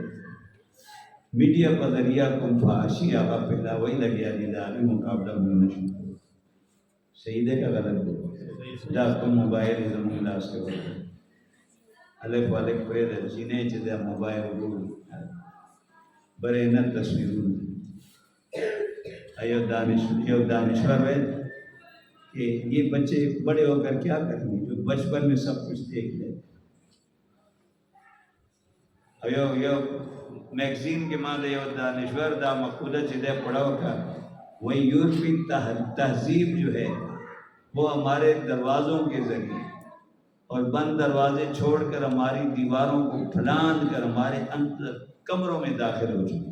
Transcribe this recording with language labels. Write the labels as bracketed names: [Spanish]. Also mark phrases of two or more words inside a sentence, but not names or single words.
[Pashto] میډیا په ذریعه کوم فحاشي هغه پیداوي لګیا دي، د هغې مقابله موږ نه شو کولی. صحیح دی که غلط دی؟ دا کوم موبایل یې زموږ لاس کې ورکړی، الک والک پرېږده، چینی چې دا موبایل ګوري برهنه تصویرونه. [Urdu] یو دانشور ہے کہ یہ بچے بڑے ہو کر کیا کریں گے جو بچپن میں سب کچھ دیکھ لیں. یو میگزین کے ماں [Pashto] یو دانشور دا مقولہ [Urdu] چدے پڑھاو کا وہ یورپی تہذیب جو ہے وہ ہمارے دروازوں کے ذریعے اور بند دروازے چھوڑ کر ہماری دیواروں کو پھلانگ کر ہمارے اندر کمروں میں داخل ہو چکی ہے.